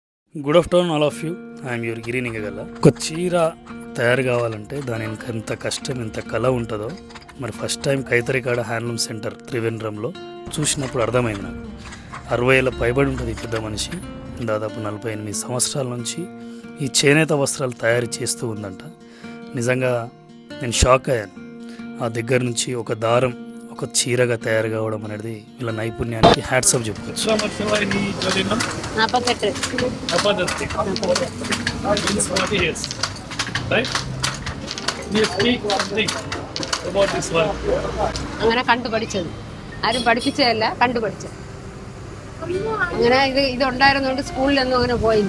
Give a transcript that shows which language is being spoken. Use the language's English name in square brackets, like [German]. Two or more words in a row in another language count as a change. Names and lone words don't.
[English] Good afternoon all of you. I'm your గిరినిగల. [Telugu] ఒక చీర తయారు కావాలంటే దాని వెనక ఎంత కష్టం ఎంత కళ ఉంటుందో మరి [English] first time [Telugu] కైతరికాడ [English] handloom center [Telugu] త్రివేంద్రంలో చూసినప్పుడు అర్థమైంది నాకు. 60 ఏళ్ళ పైబడి ఉంటుంది పెద్ద మనిషి. దాదాపు 48 సంవత్సరాల నుంచి ఈ చేనేత వస్త్రాలు తయారు చేస్తూ ఉందంట. నిజంగా నేను షాక్ అయ్యాను. ఆ దగ్గర నుంచి ఒక దారం ఒక చీరగా తయారు కావడం అనేది వీళ్ళ నైపుణ్యానికి హ్యాట్సప్ చెప్పుకోవచ్చు. [Malayalam] അങ്ങനെ കണ്ടുപഠിച്ചത് ആരും പഠിപ്പിച്ചതല്ല, കണ്ടുപഠിച്ചത്. അങ്ങനെ ഇത് ഉണ്ടായിരുന്നോണ്ട് സ്കൂളിലൊന്നും അങ്ങനെ പോയില്ല.